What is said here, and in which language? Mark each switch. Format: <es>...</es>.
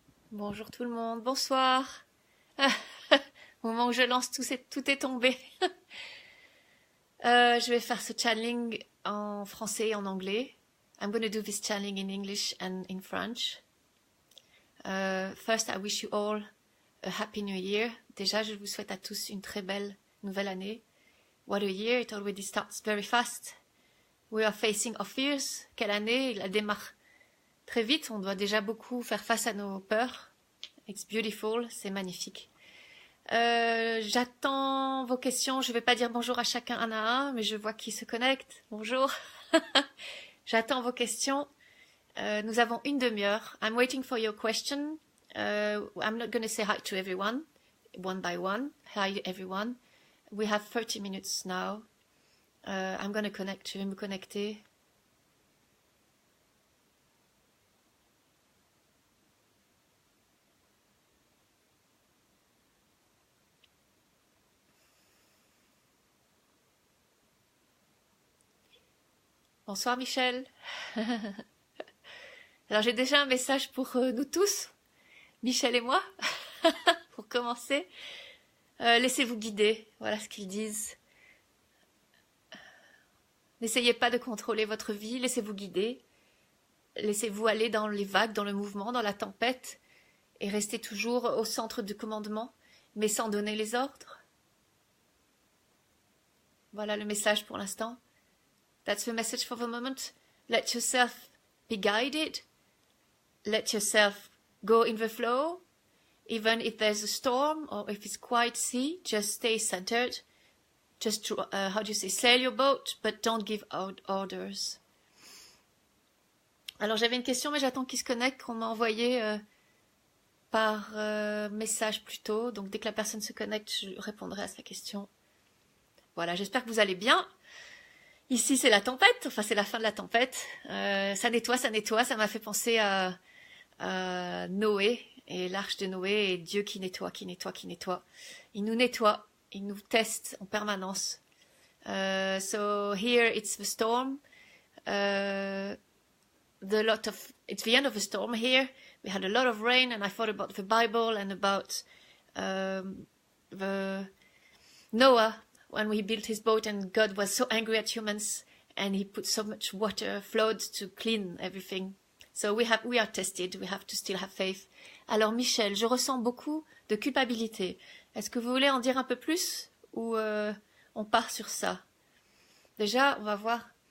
<fr>Bonjour tout le monde, bonsoir. Au moment où je lance, tout est tombé. Je vais faire ce channeling en français et en anglais.</fr> <en>I'm going to do this channeling in English and in French. First, I wish you all a happy new year.</en> <fr>Déjà, je vous souhaite à tous une très belle nouvelle année.</fr> <en>What a year, it already starts very fast. We are facing our fears.</en> <fr>Quelle année, il démarre très vite. On doit déjà beaucoup faire face à nos peurs.</fr> <en>It's beautiful,</en> <fr>c'est magnifique. J'attends vos questions. Je ne vais pas dire bonjour à chacun un à un, mais je vois qui se connecte. Bonjour. J'attends vos questions. Nous avons une demi-heure.</fr> <en>I'm waiting for your question. I'm not going to say hi to everyone, one by one. Hi everyone. We have 30 minutes now. I'm going to connect.</en> <fr>Je vais me connecter. Bonsoir Michel. Alors j'ai déjà un message pour nous tous, Michel et moi, pour commencer. Laissez-vous guider, voilà ce qu'ils disent. N'essayez pas de contrôler votre vie, laissez-vous guider. Laissez-vous aller dans les vagues, dans le mouvement, dans la tempête, et restez toujours au centre du commandement, mais sans donner les ordres. Voilà le message pour l'instant.</fr> <en>That's the message for the moment. Let yourself be guided. Let yourself go in the flow. Even if there's a storm or if it's quiet sea, just stay centered. Just, how do you say, sail your boat, but don't give out orders.</en> <fr>Alors j'avais une question, mais j'attends qu'il se connecte, qu'on m'a envoyé par message plus tôt. Donc dès que la personne se connecte, je répondrai à sa question. Voilà, j'espère que vous allez bien. Ici, c'est la tempête, enfin c'est la fin de la tempête. Ça nettoie, ça m'a fait penser à Noé et l'arche de Noé et Dieu qui nettoie. Il nous nettoie, il nous teste en permanence.</fr> <en>So here it's the storm. It's the end of the storm here. We had a lot of rain and I thought about the Bible and about the Noah. When he built his boat and God was so angry at humans and he put so much water, floods to clean everything. So we are tested, we have to still have faith.</en> <fr>Alors Michel, je ressens beaucoup de culpabilité. Est-ce que vous voulez en dire un peu plus ou on part sur ça? Déjà, on va voir.</fr>